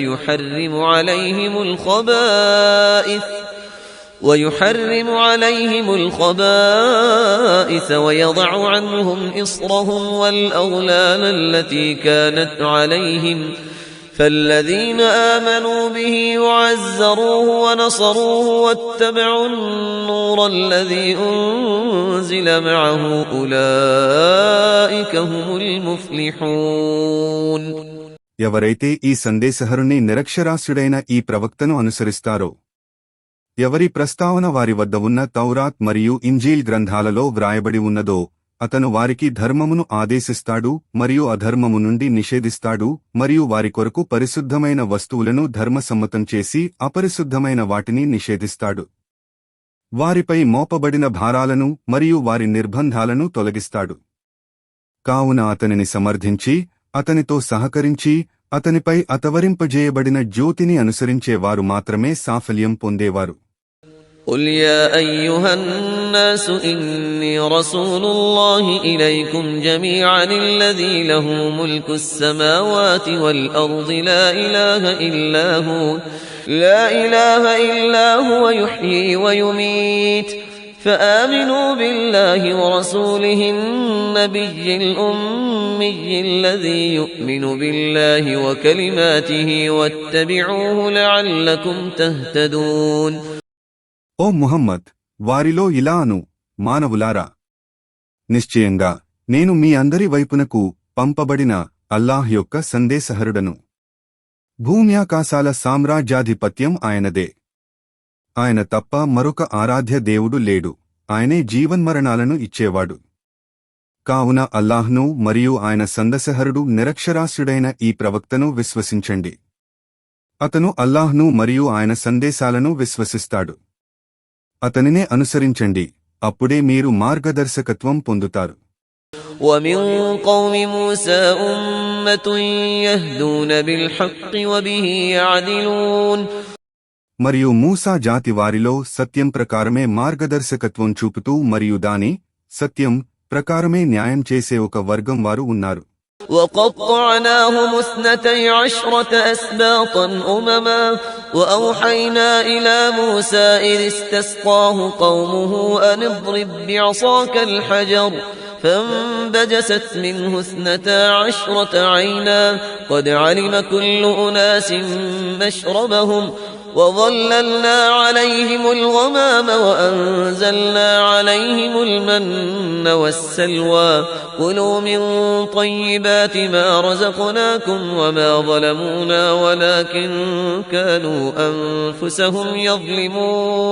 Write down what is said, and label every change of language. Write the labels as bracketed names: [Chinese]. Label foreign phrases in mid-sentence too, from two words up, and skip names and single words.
[Arabic] ويحرم عليهم الخبائث ويضع عنهم إصرهم والأغلال التي كانت عليهم فالذين آمنوا به وعزروه ونصروه واتبعوا النور الذي أنزل معه أولئك هم المفلحون. [Telugu] ఎవరైతే ఈ సందేశహరుని నిరక్షరాస్యుడైన ఈ ప్రవక్తను అనుసరిస్తారో, ఎవరి ప్రస్తావన వారి వద్ద ఉన్న తౌరాత్ మరియు ఇంజీల్ గ్రంథాలలో వ్రాయబడి ఉన్నదో, అతను వారికి ధర్మమును ఆదేశిస్తాడు మరియు అధర్మము నుండి నిషేధిస్తాడు మరియు వారి కొరకు పరిశుద్ధమైన వస్తువులను ధర్మసమ్మతం చేసి అపరిశుద్ధమైన వాటిని నిషేధిస్తాడు. వారిపై మోపబడిన భారాలను మరియు వారి నిర్బంధాలను తొలగిస్తాడు. కావున అతనిని సమర్థించి, అతనితో సహకరించి, అతనిపై అతవరింపజేయబడిన జ్యోతిని అనుసరించే వారు మాత్రమే సాఫల్యం పొందేవారు. [Arabic] قل يا أيها الناس إني رسول الله إليكم جميعا الذي له ملك السماوات والأرض لا إله إلا هو يحيي ويميت فآمنوا بالله ورسوله النبي الأمي الذي يؤمن بالله وكلماته واتبعوه لعلكم تهتدون. [Telugu] ఓ ముహమ్మద్, వారిలో ఇలా అను, మానవులారా, నిశ్చయంగా నేను మీ అందరి వైపునకు పంపబడిన అల్లాహ్ యొక్క సందేశహరుడను. భూమ్యాకాశాల సామ్రాజ్యాధిపత్యం ఆయనదే. ఆయన తప్ప మరొక ఆరాధ్య దేవుడు లేడు, ఆయనే జీవన్మరణాలను ఇచ్చేవాడు. కావున అల్లాహ్ను మరియు ఆయన సందసహరుడు నిరక్షరాస్యుడైన ఈ ప్రవక్తను విశ్వసించండి. అతను అల్లాహ్ను మరియు ఆయన సందేశాలను విశ్వసిస్తాడు. అతనినే అనుసరించండి, అప్పుడే మీరు మార్గదర్శకత్వం పొందుతారు. [Arabic] وَمِن قَوْمِ مُوسَىٰ أُمَّةٌ يَهْدُونَ بِالْحَقِّ وَبِهِ يَعْدِلُونَ. [Telugu] మరియు మూసా జాతి వారిలో సత్యం ప్రకారమే మార్గదర్శకత్వం చూపుతూ మరియు దాని సత్యం ప్రకారమే న్యాయం చేసే ఒక వర్గం వారు ఉన్నారు. [Arabic] وَقَطَّعْنَاهُمُ 12 أَسْبَاطًا أُمَمًا وَأَوْحَيْنَا إِلَىٰ مُوسَىٰ إِذِ اسْتَسْقَاهُ قَوْمُهُ أَنِ اضْرِب بِّعَصَاكَ الْحَجَرَ فانبجست منه 12 عينا قد علم كل أناس مشربهم وظللنا عليهم الغمام وأنزلنا عليهم المن والسلوى كلوا من طيبات ما رزقناكم وما ظلمونا ولكن كانوا أنفسهم يظلمون.